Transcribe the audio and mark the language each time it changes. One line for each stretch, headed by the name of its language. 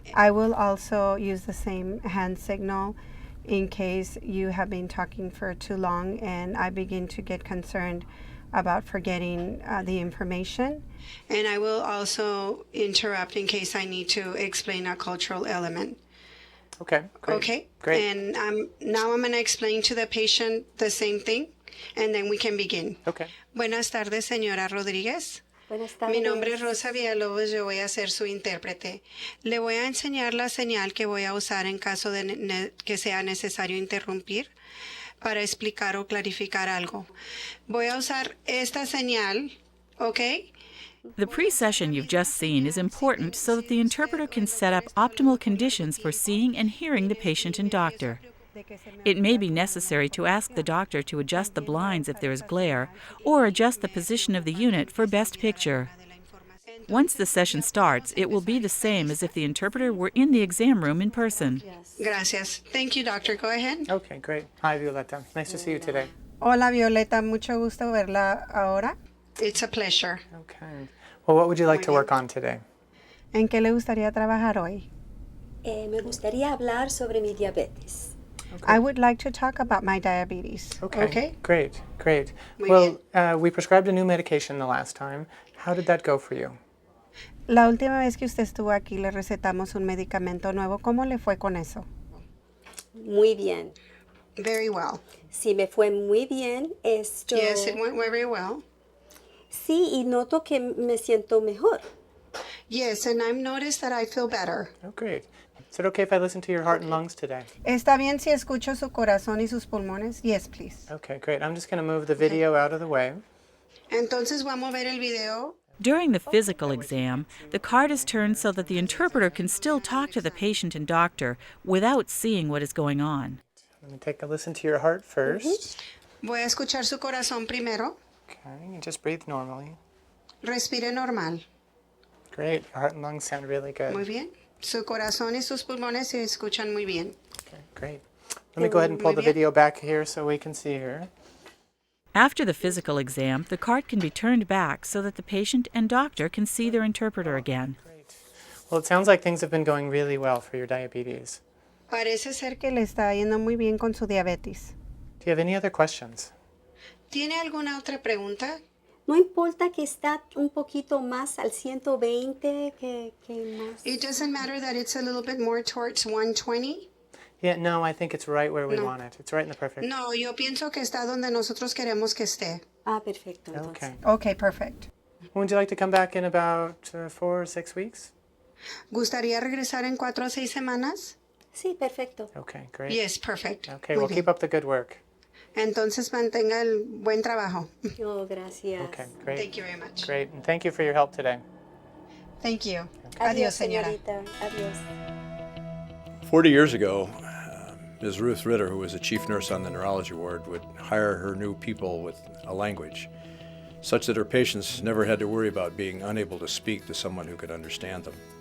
English: I will also use the same hand signal in case you have been talking for too long and I begin to get concerned about forgetting the information. And I will also interrupt in case I need to explain a cultural element. Okay. Great. Okay? Great. And now I'm going to explain to the patient the same thing, and then we can begin. Okay.
Spanish: Buenas tardes, señora Rodríguez. Buenas tardes. Mi nombre es Rosa Villalobos, yo voy a ser su intérprete. Le voy a enseñar la señal que voy a usar en caso de que sea necesario interrumpir para explicar o clarificar algo. Voy a usar esta señal, ¿ok?
English: The pre-session you've just seen is important so that the interpreter can set up optimal conditions for seeing and hearing the patient and doctor. It may be necessary to ask the doctor to adjust the blinds if there is glare, or adjust the position of the unit for best picture. Once the session starts, it will be the same as if the interpreter were in the exam room in person.
Spanish: Gracias.
English: Thank you, doctor. Go ahead. Okay, great. Hi, Violeta. Nice to see you today.
Spanish: Hola, Violeta. Mucho gusto verla ahora.
English: It's a pleasure. Okay. Well, what would you like to work on today?
Spanish: ¿En qué le gustaría trabajar hoy? Me gustaría hablar sobre mi diabetes.
English: Okay. I would like to talk about my diabetes. Okay. Great, great.
Spanish: Muy
English: Well, we prescribed a new medication the last time. How did that go for you?
Spanish: La última vez que usted estuvo aquí le recetamos un medicamento nuevo. ¿Cómo le fue con eso? Muy bien.
English: Very well.
Spanish: Sí, me fue muy bien. Esto...
English: Yes, it went very well.
Spanish: Sí, y noto que me siento mejor.
English: Yes, and I've noticed that I feel better. Oh, great. Is it okay if I listen to your heart and lungs today?
Spanish: ¿Está bien si escucho su corazón y sus pulmones?
English: Yes, please. Okay, great. I'm just going to move the video out of the way.
Spanish: Entonces voy a mover el video.
English: During the physical exam, the card is turned so that the interpreter can still talk to the patient and doctor without seeing what is going on. Let me take a listen to your heart first.
Spanish: Voy a escuchar su corazón primero.
English: Okay, you just breathe normally.
Spanish: Respire normal.
English: Great, your heart and lungs sound really good.
Spanish: Muy bien. Su corazón y sus pulmones se escuchan muy bien.
English: Okay, great. Let me go ahead and pull
Spanish: Muy
English: the
Spanish: bien.
English: video back here so we can see her. After the physical exam, the cart can be turned back so that the patient and doctor can see their interpreter again. Great. Well, it sounds like things have been going really well for your diabetes.
Spanish: Parece ser que le está yendo muy bien con su diabetes.
English: Do you have any other questions?
Spanish: ¿Tiene alguna otra pregunta? No importa que está un poquito más al 120 que más.
English: It doesn't matter that it's a little bit more towards 120. Yeah, no, I think it's right where we
Spanish: No.
English: want it. It's right in the perfect.
Spanish: No, yo pienso que está donde nosotros queremos que esté. Ah, perfecto. Entonces.
English: Okay. Okay, perfect. Would you like to come back in about 4 or 6 weeks?
Spanish: ¿Gustaría regresar en 4 o 6 semanas? Sí, perfecto.
English: Okay, great. Yes, perfect. Okay,
Spanish: Muy
English: well,
Spanish: bien.
English: keep up the good work.
Spanish: Entonces mantenga el buen trabajo. Oh, gracias.
English: Okay, great. Thank you very much. Great, and thank you for your help today. Thank you.
Spanish: Adiós, señora. señorita. Adiós.
English: 40 years ago, Ms. Ruth Ritter, who was a chief nurse on the neurology ward, would hire her new people with a language such that her patients never had to worry about being unable to speak to someone who could understand them.